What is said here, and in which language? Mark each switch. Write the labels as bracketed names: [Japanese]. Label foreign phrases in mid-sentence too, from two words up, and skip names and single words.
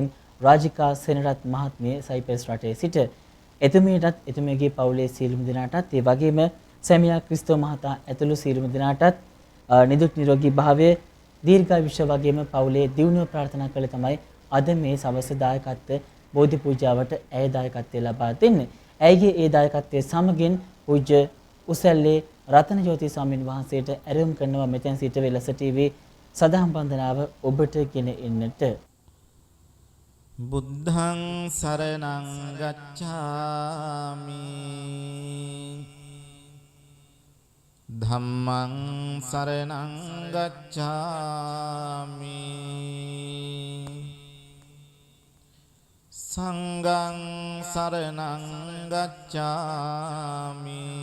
[Sinhala] රාජිකා සෙනරත් මහත්මිය සයිප්‍රස් රටේ සිට එතුමියටත් එතුමියගේ පවුලේ සියලුම දෙනාටත් ඒ වගේම සැමියා ක්‍රිස්තෝ මහතා ඇතුළු සියලුම දෙනාටත් නිදුක් නිරෝගී භාවය දීර්ඝායුෂ වගේම පවුලේ දියුණුව ප්‍රාර්ථනා කළ තමයි අද මේ සවස දායකත්ව බෝධි පූජාවට ඇය දායකත්වය ලබා දෙන්නේ. ඇයගේ ඒ දායකත්වයේ සමගින් පූජ්‍ය උසැල්ලේ රතන ජෝති ස්වාමීන් වහන්සේට ඇරයුම් කරනවා මෙතෙන් සිට වෙලස ටීවී සදහම් වන්දනාව ඔබට ගෙන එන්නට. [Pali] බුද්ධං සරණං ගච්ඡාමි ධම්මං සරණං ගච්ඡාමි සංඝං සරණං ගච්ඡාමි